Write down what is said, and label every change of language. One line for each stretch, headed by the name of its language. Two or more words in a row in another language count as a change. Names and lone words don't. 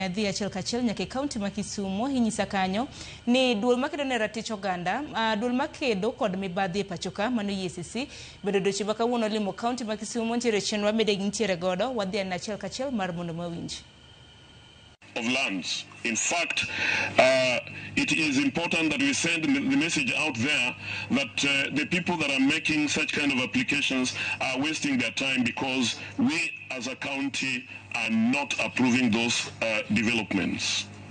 Luo (Kenya and Tanzania): Dhi achiel kachiel nyaka kaunti ma Kisumu hinyisa kanyo ni duol makedo ne ratich oganda duol makedo kod mibadhi e pachoka mano EACC bedo doche ma kawuono limo kaunti ma Kisumu ntiere chenro mede ntiere godo wadhi achiel kachiel mar mondo mawinj
English: of lands. In fact, it is important that we send the message out there that the people that are making such kind of applications are wasting their time because we as a county are not approving those developments.